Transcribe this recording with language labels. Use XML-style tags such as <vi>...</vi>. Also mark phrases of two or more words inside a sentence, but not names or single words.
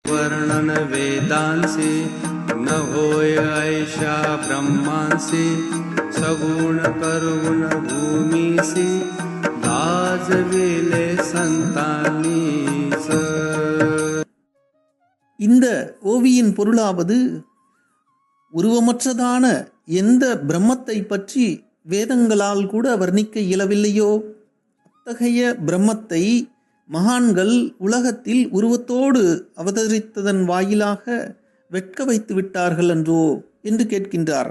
<mr>वर्णन वेदांसे न होय ऐशा ब्रह्मांसे सगुण करगुण भूमीसे गाजविले संतानीस.</mr> <ta>இந்த ஓவியின் பொருளாவது, உருவமற்றதான எந்த பிரம்மத்தை பற்றி வேதங்களால் கூட வர்ணிக்க இயலவில்லையோ அத்தகைய பிரம்மத்தை மகான்கள் உலகத்தில் உருவத்தோடு அவதரித்ததன் வாயிலாக வெட்க வைத்து விட்டார்கள் என்றோ என்று கேட்கின்றார்.</ta>